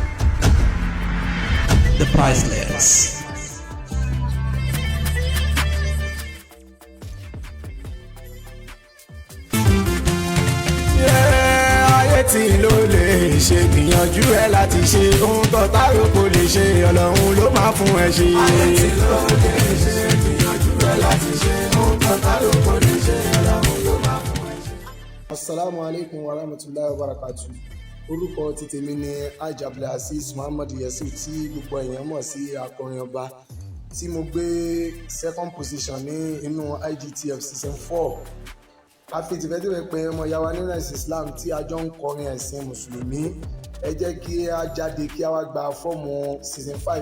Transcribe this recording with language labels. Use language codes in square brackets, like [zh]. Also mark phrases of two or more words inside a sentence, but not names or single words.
[en] The Priceless. [yo] ayé tí ló lè ṣe gbìyànjú ẹ láti ṣe ohun tó tárò kò lè ṣe ọlọ́run ló máa fún ẹ ṣe. ayé tí ló lè ṣe gbìyànjú ẹ láti ṣe ohun tó tárò kò lè ṣe ọlọ́run ló máa fún ẹ ṣe. [ar] السلام عليكم ورحمة الله وبركاته. [yo] Orúkọ ti tèmi ni Abdulaziz Muhammad Yusuf tí gbogbo èèyàn mọ̀ sí akọrin ọba tí mo gbé [en] second position [yo] ní inú IGTF season 4. A fi tìfẹ́tìfẹ́ pé ọmọ ìyá wa nínú ẹ̀sìn Islam tí a jọ ń kọrin ẹ̀sìn Mùsùlùmí ẹ jẹ́ kí a jáde kí a wá gba fọ́ọ̀mù season 5.